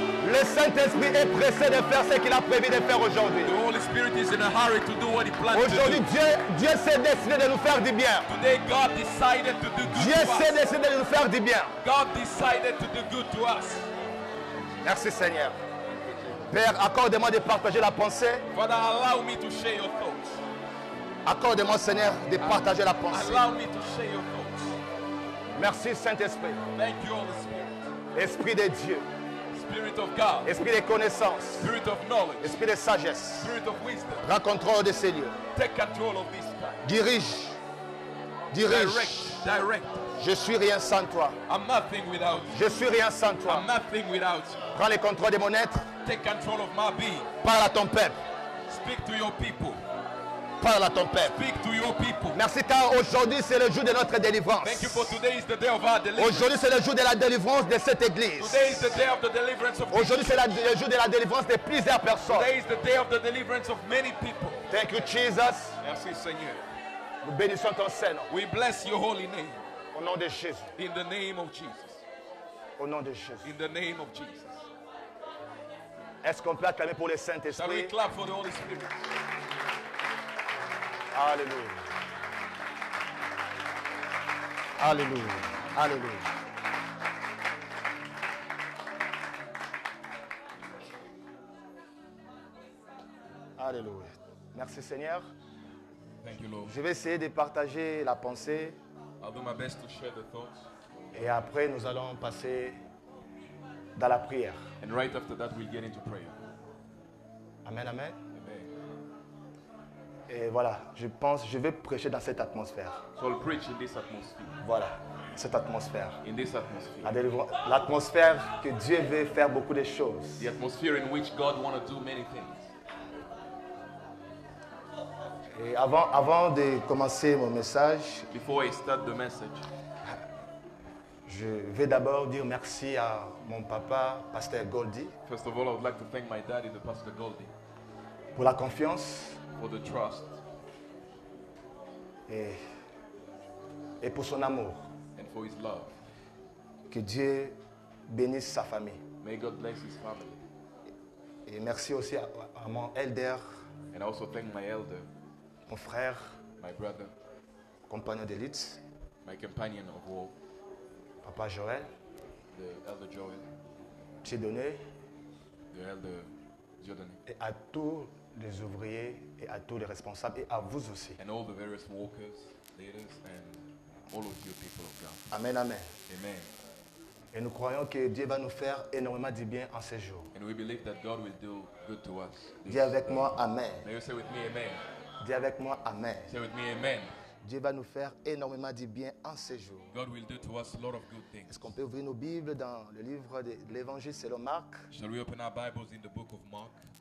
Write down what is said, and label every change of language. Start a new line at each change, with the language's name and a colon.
French: Le Saint-Esprit est pressé de faire ce qu'il a prévu de faire aujourd'hui.
English: The Holy Spirit is in a hurry to do what He planned to
French: Aujourd'hui,
English: do.
French: Dieu s'est décidé de nous faire du bien.
English: Today, God decided to do good
French: Dieu
English: to
French: s'est
English: us.
French: décidé de nous faire du bien.
English: God decided to do good to us.
French: Merci Seigneur. Père, accorde-moi de partager la pensée.
English: Father, allow me to share your thoughts.
French: Accorde-moi Seigneur de partager la pensée.
English: Allow me to share your thoughts.
French: Merci Saint-Esprit.
English: Thank you, Holy Spirit.
French: Esprit de Dieu.
English: Spirit of God.
French: Esprit de connaissance.
English: Spirit of knowledge.
French: Esprit de sagesse.
English: Spirit of wisdom.
French: Prends contrôle de ces lieux.
English: Take control of this time.
French: Dirige.
English: Direct.
French: Je suis rien sans toi.
English: I'm nothing without you.
French: Je suis rien sans toi.
English: I'm nothing without you.
French: Prends le contrôle de mon être.
English: Take control of my being.
French: Parle à ton peuple.
English: Speak to your people.
French: Parle à ton peuple.
English: Speak to your people.
French: Merci car aujourd'hui c'est le jour de notre délivrance.
English: Thank you for today is the day of our deliverance.
French: Aujourd'hui c'est le jour de la délivrance de cette église.
English: Today is the day of the deliverance of
French: Aujourd'hui c'est le jour de la délivrance de plusieurs personnes.
English: Today is the day of the deliverance of many people. Thank you Jesus.
French: Merci Seigneur. Nous bénissons ton Saint-Nom.
English: We bless your holy name.
French: Au nom de Jésus.
English: In the name of Jesus.
French: Au nom de Jésus.
English: In the name of Jesus.
French: Est-ce qu'on peut acclamer pour le
English: Shall we
French: Saint-Esprit?
English: clap for the Holy Spirit?
French: Alléluia. Alléluia. Alléluia. Alléluia. Merci Seigneur.
English: Thank you, Lord.
French: Je vais essayer de partager la pensée
English: I'll do my best to share the thoughts.
French: et après nous allons passer dans la prière.
English: And right after that, we'll get into prayer. Amen, amen. Amen.
French: Et voilà, je vais prêcher dans cette atmosphère.
English: So I'll preach in this atmosphere.
French: Voilà, cette atmosphère.
English: In this atmosphere.
French: L'atmosphère que Dieu veut faire beaucoup de choses.
English: The atmosphere in which God wants to do many things.
French: Et avant de commencer mon message,
English: Before I start the message,
French: je vais d'abord dire merci à mon papa, pasteur Goldie,
English: first of all, I would like to thank my daddy, the Pastor Goldie,
French: pour la confiance
English: for the trust
French: et pour son amour.
English: and for his love.
French: Que Dieu bénisse sa famille.
English: May God bless his family.
French: Et merci aussi à mon elder,
English: And I also thank my elder,
French: mon frère,
English: my brother,
French: compagnon d'élite,
English: my companion of war,
French: papa Joël,
English: the elder Joel,
French: Tchédoné,
English: the elder Jordan,
French: et à tous les ouvriers et à tous les responsables et à vous aussi.
English: and all the various workers, leaders, and all of you people of God. Amen, amen. Amen.
French: Et nous croyons que Dieu va nous faire énormément du bien en ces jours.
English: And we believe that God will do good to us.
French: Dis avec moi, amen.
English: May you say with me, amen.
French: Dis avec moi, amen.
English: Say with me, amen.
French: Dieu va nous faire énormément du bien en ces jours.
English: God will do to us a lot of good things.
French: Est-ce qu'on peut ouvrir nos Bibles dans le livre de l'Évangile selon Marc,
English: Shall we open our Bibles in the book of Mark,